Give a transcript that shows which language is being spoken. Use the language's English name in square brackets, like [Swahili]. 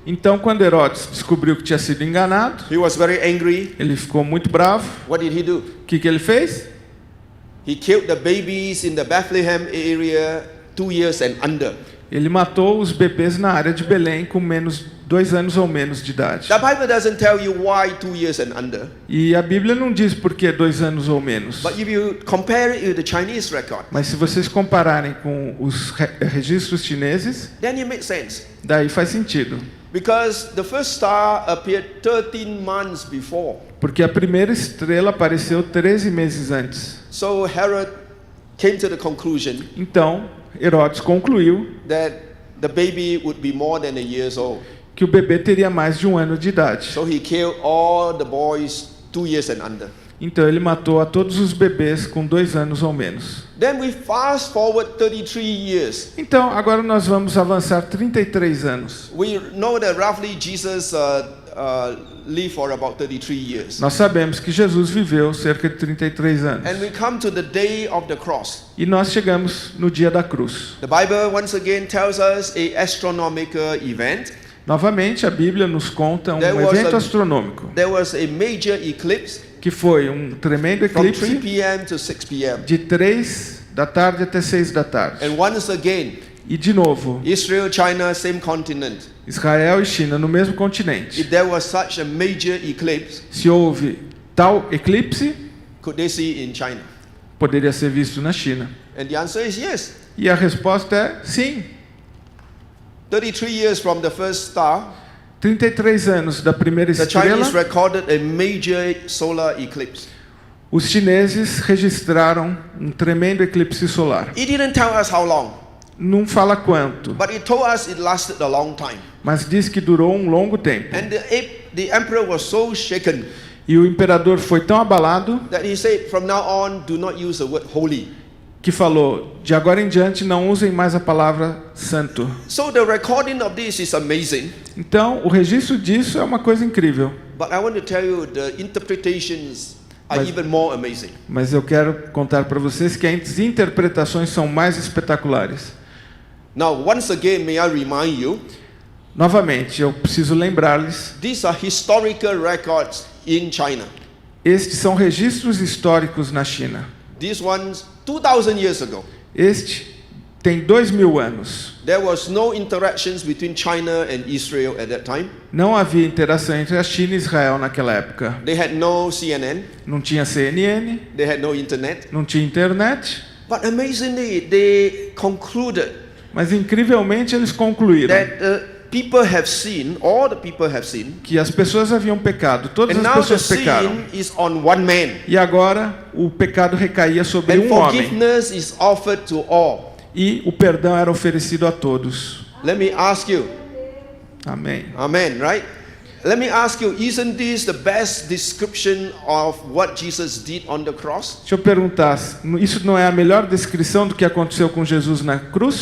[Portuguese] Então, quando Herodes descobriu que tinha sido enganado, [English] he was very angry. [Portuguese] ele ficou muito bravo. [English] What did he do? [Portuguese] O que ele fez? [English] He killed the babies in the Bethlehem area 2 years and under. [Portuguese] Ele matou os bebês na área de Belém com menos 2 anos ou menos de idade. [English] The Bible doesn't tell you why 2 years and under. [Portuguese] E a Bíblia não diz por que 2 anos ou menos. [English] But if you compare it with the Chinese record, [Portuguese] Mas se vocês compararem com os registros chineses, [English] then it makes sense. [Portuguese] daí faz sentido. [English] Because the first star appeared 13 months before. [Portuguese] Porque a primeira estrela apareceu 13 meses antes. [English] So Herod came to the conclusion [Portuguese] Então, Herodes concluiu [English] that the baby would be more than a year old. [Portuguese] que o bebê teria mais de 1 ano de idade. [English] So he killed all the boys 2 years and under. [Portuguese] Então ele matou a todos os bebês com 2 anos ou menos. [English] Then we fast forward 33 years. [Portuguese] Então, agora nós vamos avançar 33 anos. [English] We know that roughly Jesus lived for about 33 years. [Portuguese] Nós sabemos que Jesus viveu cerca de 33 anos. [English] And we come to the day of the cross. [Portuguese] E nós chegamos no dia da cruz. [English] The Bible once again tells us a astronomical event. [Portuguese] Novamente, a Bíblia nos conta um [English] There was [Portuguese] evento [English] a- [Portuguese] astronômico. [English] There was a major eclipse. [Portuguese] que foi um tremendo [English] from 3 [Portuguese] eclipse [English] p.m. to 6 p.m. [Portuguese] de 3 da tarde até 6 da tarde. [English] And once again, [Portuguese] E de novo, [English] Israel, China, same continent. [Portuguese] Israel e China no mesmo continente. [English] If there was such a major eclipse, [Portuguese] Se houve tal eclipse, [English] could they see in China? [Portuguese] poderia ser visto na China. [English] And the answer is yes. [Portuguese] E a resposta é sim. [English] 33 years from the first star, [Portuguese] 33 anos da primeira [English] the [Portuguese] estrela, [English] Chinese recorded a major solar eclipse. [Portuguese] os chineses registraram um tremendo eclipse solar. [English] It didn't tell us how long, [Portuguese] Não fala quanto, [English] but it told us it lasted a long time. [Portuguese] mas diz que durou um longo tempo. [English] And the emperor was so shaken [Portuguese] E o imperador foi tão abalado [English] that he said, from now on, do not use the word holy. [Portuguese] que falou: de agora em diante não usem mais a palavra santo. [English] So the recording of this is amazing, [Portuguese] Então, o registro disso é uma coisa incrível. [English] but I want to tell you the interpretations are [Portuguese] Mas- [English] even more amazing. [Portuguese] Mas eu quero contar para vocês que as interpretações são mais espetaculares. [English] Now, once again, may I remind you, [Portuguese] Novamente, eu preciso lembrar-lhes, [English] these are historical records in China. [Portuguese] estes são registros históricos na China. [English] These ones, 2,000 years ago, [Portuguese] Este tem 2000 anos. [English] there was no interactions between China and Israel at that time. [Portuguese] Não havia interação entre a China e Israel naquela época. [English] They had no CNN, [Portuguese] Não tinha CNN, [English] they had no internet. [Portuguese] não tinha internet. [English] But amazingly, they concluded [Portuguese] Mas incrivelmente eles concluíram [English] that people have sinned, all the people have sinned, [Portuguese] que as pessoas haviam pecado, todas [English] and [Portuguese] as [English] now the [Portuguese] pessoas pecaram. [English] sin is on one man, [Portuguese] E agora o pecado recaía sobre [English] and [Portuguese] um homem. [English] forgiveness is offered to all. [Portuguese] E o perdão era oferecido a todos. [English] Let me ask you, [Portuguese] Amém. [English] amen, right? Let me ask you, isn't this the best description of what Jesus did on the cross? [Portuguese] Deixa eu perguntar, isso não é a melhor descrição do que aconteceu com Jesus na cruz?